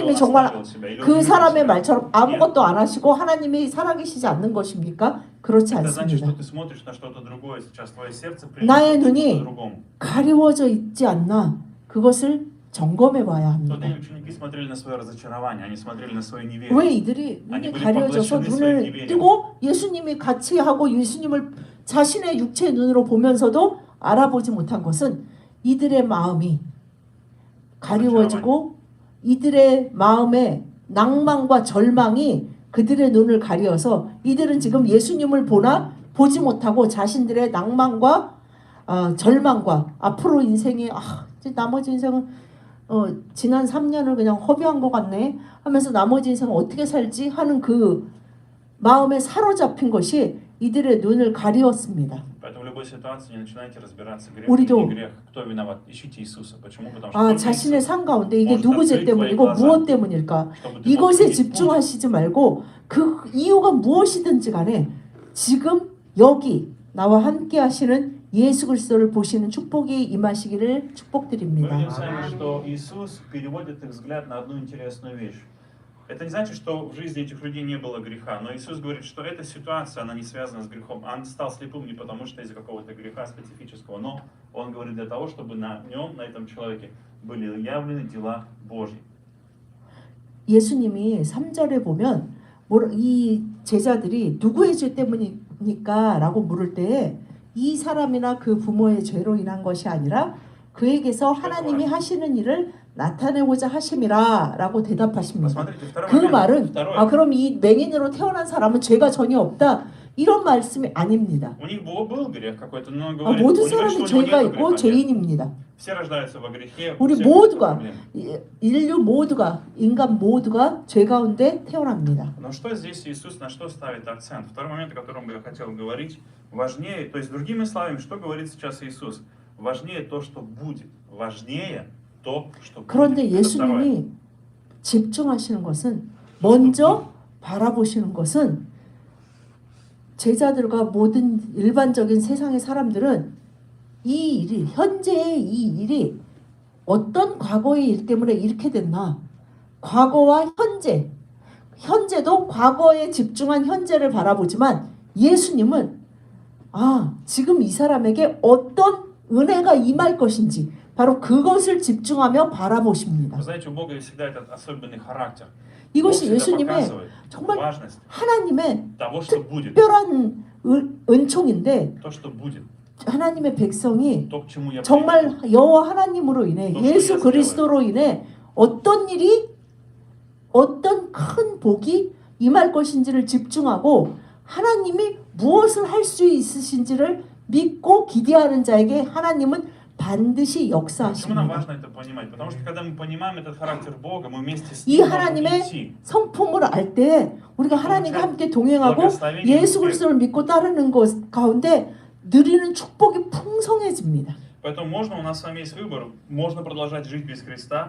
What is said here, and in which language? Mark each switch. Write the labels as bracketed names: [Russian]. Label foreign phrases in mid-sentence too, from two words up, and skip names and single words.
[Russian] Бог [Korean] 정말 [Russian] оставил себя, или Он [Korean] 그 [Russian] не [Korean] 사람의 [Russian] любит тебя. [Korean] 말처럼 아무것도 안 하시고 하나님이 살아계시지 않는 것입니까? 그렇지 [Russian] Это значит, [Korean] 않습니다. [Russian] что ты смотришь на что-то другое сейчас, твое сердце [Korean] 나의 [Russian] принадлежит [Korean] 눈이 [Russian] чему-то другому. [Korean] 가리워져 있지 않나 그것을 점검해 봐야 [Russian] В тот [Korean] 합니다. [Russian] день ученики смотрели на свое разочарование, они смотрели на свое [Korean] 왜 [Russian] неверие. [Korean] 이들이 눈이 [Russian] 아니, [Korean] 가려져서 우리 눈을 포글레션이 뜨고 예수님이 같이 하고 예수님을 자신의 육체의 눈으로 보면서도 알아보지 못한 것은 이들의 마음이 가리워지고 이들의 마음에 낭만과 절망이 그들의 눈을 가리어서 이들은 지금 예수님을 보나 보지 못하고 자신들의 낭만과 절망과 앞으로 인생이 이제 나머지 인생은 지난 3년을 그냥 허비한 것 같네 하면서 나머지 인생은 어떻게 살지 하는 그 마음에 사로잡힌 것이 이들의 눈을 가리웠습니다. [Russian] Поэтому в любой ситуации не начинайте разбираться, грех [Korean] 우리도 [Russian] или не грех, кто виноват. Ищите Иисуса. Почему? Потому что только [Korean] 자신의 [Russian] Иисус [Korean] 삶 가운데 이게 [Russian] может [Korean] 누구 죄 [Russian] открыть [Korean] 때문이고 [Russian] твои глаза, [Korean] 무엇 때문일까? [Russian] чтобы ты мог [Korean] 이것에 [Russian] видеть путь. [Korean] 집중하시지 말고 그 이유가 무엇이든지 간에 지금 여기 나와 함께 하시는 예수 그리스도를 보시는 축복이 임하시기를 [Russian] Мы [Korean] 축복드립니다. [Russian] видим с вами, что Иисус переводит их взгляд на одну интересную вещь. Это не значит, что в жизни этих людей не было греха, но Иисус говорит, что эта ситуация, она не связана с грехом. Он стал слепым не потому, что из-за какого-то греха специфического, но Он говорит для того, чтобы на нем, на этом человеке, были явлены дела Божьи. [Korean] 예수님이 3절에 보면 이 제자들이 누구의 죄 때문입니까? 라고 물을 때에 이 사람이나 그 부모의 죄로 인한 것이 아니라 그에게서 하나님이 하시는 일을 나타내고자 하심이라 라고 대답하십니다. [Russian] Посмотрите, второй [Korean] 그 [Russian] момент. [Korean] 말은 [Russian] Второй. [Korean] 그럼 이 맹인으로 태어난 사람은 죄가 전혀 없다 이런 말씀이 아닙니다. [Russian] У них был грех какой-то, но он говорит, [Korean] 모든 [Russian] он говорит, [Korean] 사람이 [Russian] что у него [Korean] 죄가 [Russian] нет [Korean] 있고 [Russian] греха. [Korean] 죄인입니다. [Russian] Все рождаются во грехе. [Korean] 우리 [Russian] у всех [Korean] 모두가 [Russian] проблемы. [Korean] 인류 모두가 인간 모두가 죄 가운데 태어납니다. [Russian] Но что здесь Иисус на что ставит акцент? Второй момент, о котором бы я хотел говорить, важнее, то есть другими словами, что говорит сейчас Иисус? Важнее то, что будет. Важнее то, что будет. [Korean] 그런데 [Russian] Это второе. [Korean] 예수님이 집중하시는 것은 먼저 바라보시는 것은 제자들과 모든 일반적인 세상의 사람들은 이 일이 현재의 이 일이 어떤 과거의 일 때문에 이렇게 됐나 과거와 현재도 과거에 집중한 현재를 바라보지만 예수님은 지금 이 사람에게 어떤 은혜가 임할 것인지 바로 그것을 집중하며 바라보십니다. [Russian] Вы знаете, у Бога есть всегда этот особенный характер. [Korean] 이것이 [Russian] Бог всегда [Korean] 예수님의 [Russian] показывает [Korean] 정말 [Russian] важность [Korean] 하나님의 [Russian] того, что будет. [Korean] 특별한 은총인데 [Russian] То, что будет. [Korean] 하나님의 백성이 [Russian] То, к чему я [Korean] 정말 여호와 하나님으로 인해 또 예수 소리가 그리스도로 인해 어떤 일이 어떤 큰 복이 임할 것인지를 집중하고 하나님이 무엇을 할 수 있으신지를 믿고 기대하는 자에게 하나님은 반드시 [Russian] Почему нам [Korean] 역사하십니다. [Russian] важно это понимать? Потому что когда мы понимаем этот характер Бога, мы вместе с [Korean] 이 [Russian] Ним можем [Korean] 하나님의 [Russian] идти. [Korean] 성품을 알 때 우리가 하나님과 함께 동행하고 예수 그리스도를 믿고 따르는 것 가운데 누리는 축복이 풍성해집니다. [Russian] Поэтому можно, у нас с вами есть выбор, можно продолжать жить без Христа,